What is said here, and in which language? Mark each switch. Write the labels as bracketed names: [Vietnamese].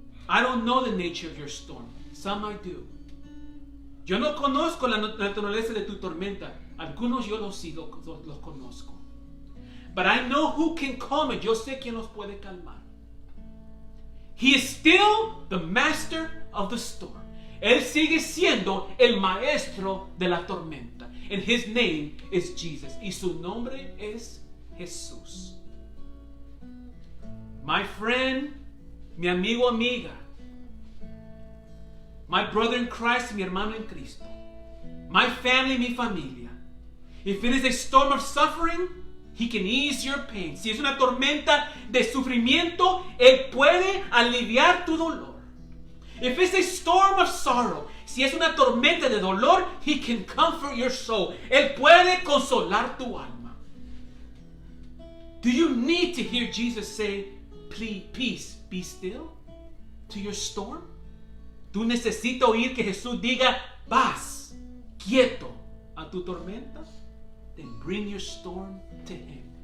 [English] I don't know the nature of your storm. Some I do. [Spanish] Yo no conozco la naturaleza de tu tormenta. Algunos yo los conozco. [English] But I know who can calm it. [Spanish] Yo sé quién los puede calmar. [English] He is still the master of the storm. [Spanish] Él sigue siendo el maestro de la tormenta. [English] And his name is Jesus. [Spanish] Y su nombre es Jesús. [English] My friend, [Spanish] mi amigo, amiga. [English] My brother in Christ, [Spanish] mi hermano en Cristo. [English] My family, [Spanish] mi familia. [English] If it is a storm of suffering, he can ease your pain. [Spanish] Si es una tormenta de sufrimiento, él puede aliviar tu dolor. [English] If it's a storm of sorrow, [Spanish] si es una tormenta de dolor, [English] he can comfort your soul. [Spanish] Él puede consolar tu alma. [English] Do you need to hear Jesus say, "Please, peace, be still" to your storm? [Spanish] ¿Tú necesitas oír que Jesús diga, paz, quieto a tu tormenta? [English] Then bring your storm to him.